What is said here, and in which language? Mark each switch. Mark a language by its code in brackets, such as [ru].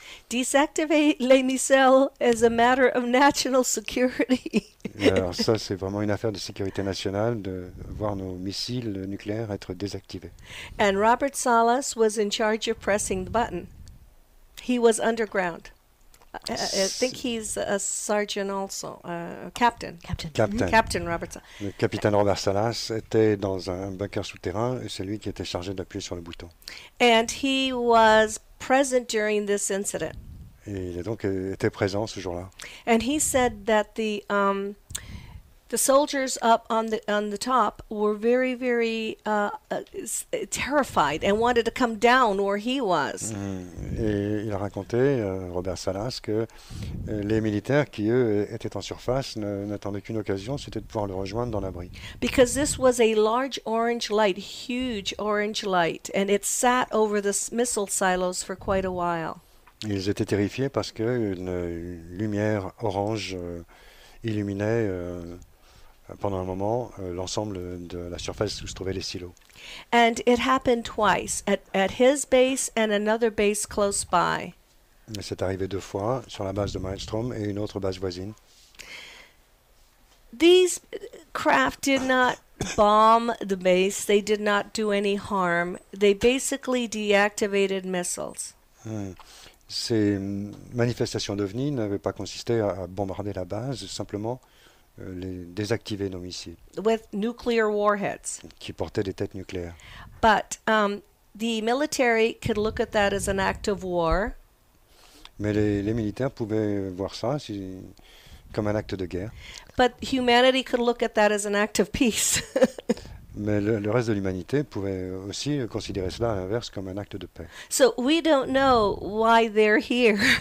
[en] Deactivate [fr] les missiles [en] as a matter of national security. [fr] Et alors ça, c'est vraiment une affaire de sécurité nationale de voir nos missiles nucléaires être désactivés. [en] And Robert Salas was in charge of pressing the button. He was underground. I think he's a sergeant also, captain. Captain. Robert Salas. [fr] Le capitaine Robert Salas était dans un bunker souterrain et c'est lui qui était chargé d'appuyer sur le bouton. [en] And he was present during this incident. [fr] Et il a donc été présent ce jour-là. [en] And he said that the soldiers up on the top were very, very terrified and wanted to come down where he was. [fr] Et il a raconté, Robert Salas, que les militaires qui, eux, étaient en surface n'attendaient qu'une occasion, c'était de pouvoir le rejoindre dans l'abri. [en] Because this was a large orange light, huge orange light, and it sat over the missile silos for quite a while. [fr] Ils étaient terrifiés parce qu'une lumière orange illuminait pendant un moment l'ensemble de la surface où se trouvaient les silos. [en] And it happened twice, at his base and another base close by. [fr] C'est arrivé 2 fois sur la base de Maelstrom et une autre base voisine. [en] These craft did not bomb the base. They did not do any harm. They basically deactivated missiles. [fr] Ces manifestations d'OVNI n'avaient pas consisté à bombarder la base, simplement les désactiver nos missiles [en] With nuclear warheads. [fr] qui portaient des têtes nucléaires. [en] But the military could look at that as an act of war. [fr] Mais les militaires pouvaient voir ça comme un acte de guerre. [en] But humanity could look at that as an act of peace. [fr] Mais le reste de l'humanité pouvait aussi considérer cela à l'inverse comme un acte de paix. [en] So we don't know why they're here.